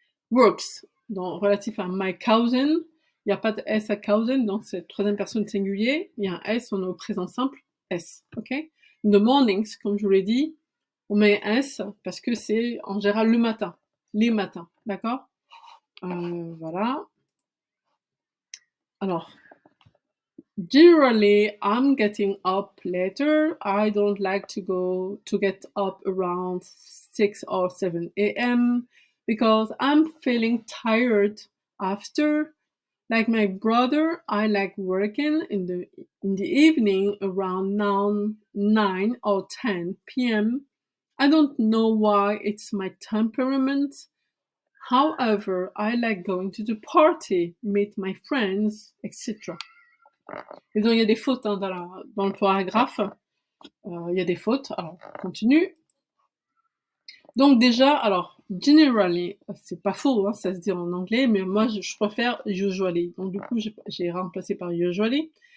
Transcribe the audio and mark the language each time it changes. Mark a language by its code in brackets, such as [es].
[fr] Works, relatif à [en] my cousin, [fr] il n'y a pas de S à cousin, donc c'est troisième personne singulier, il y a un S, on est au présent simple, S, ok? [en] In the mornings, [fr] comme je vous l'ai dit, on met un S parce que c'est en général le matin, les matins, d'accord? Voilà. [en] Alors, generally, I'm getting up later. I don't like to get up around 6 or 7 a.m. because I'm feeling tired after. Like my brother, I like working in the evening around 9 or 10 p.m. I don't know why it's my temperament. However, I like going to the party, meet my friends, etc. [fr] Et donc, il y a des fautes hein, dans le paragraphe. Il y a des fautes. Alors, on continue. Donc déjà, alors, generally, c'est pas faux, hein, ça se dit en anglais, mais moi, je préfère usually. Donc du coup, j'ai remplacé par usually.